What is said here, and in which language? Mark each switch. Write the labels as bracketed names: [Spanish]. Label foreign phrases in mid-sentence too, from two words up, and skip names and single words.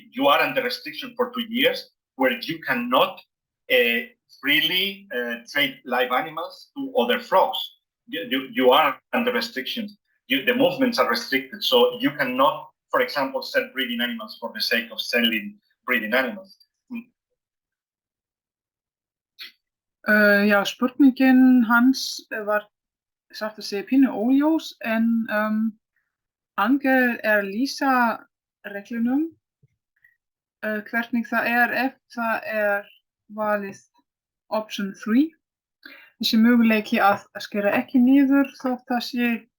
[English] You are under restriction for 2 years, where you cannot freely trade live animals to other flocks. You are under restrictions. The movements are restricted, so you cannot, for example, sell breeding animals for the sake of selling breeding animals. [Icelandic] Já, spurningin hans var satt að segja pínu óljós, en Angel er að lýsa reglunum, hvernig það er ef það er valið option 3, þessi möguleiki að skera ekki niður þótt það sé